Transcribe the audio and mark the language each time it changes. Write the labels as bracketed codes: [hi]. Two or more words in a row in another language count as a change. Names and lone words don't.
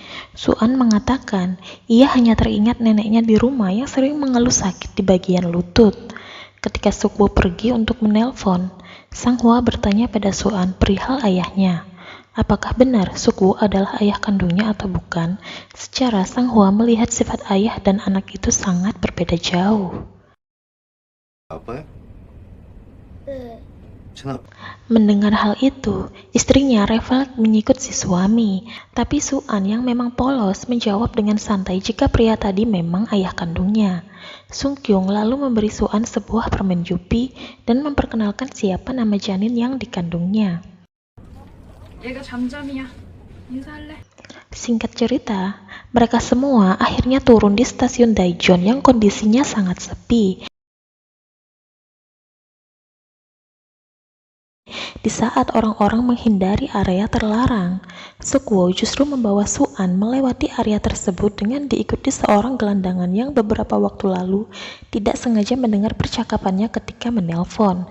[id] Suan mengatakan ia hanya teringat neneknya di rumah yang sering mengeluh sakit di bagian lutut. Ketika Sukwo pergi untuk menelpon, Sang Hwa bertanya pada Suan perihal ayahnya. Apakah benar Sukwo adalah ayah kandungnya atau bukan? Secara Sang Hwa melihat sifat ayah dan anak itu sangat berbeda jauh. [ko] 아빠야? 진아, [id] Mendengar hal itu, istrinya refleks menyikut si suami. Tapi Suan yang memang polos menjawab dengan santai jika pria tadi memang ayah kandungnya. Sung Kyung lalu memberi Suan sebuah permen Yupi dan memperkenalkan siapa nama janin yang dikandungnya. [ko] 얘가 잠잠이야. 인사할래? [id] Singkat cerita, mereka semua akhirnya turun di stasiun Daejeon yang kondisinya sangat sepi. Di saat orang-orang menghindari area terlarang, Sukwo justru membawa Suan melewati area tersebut dengan diikuti seorang gelandangan yang beberapa waktu lalu tidak sengaja mendengar percakapannya ketika menelpon.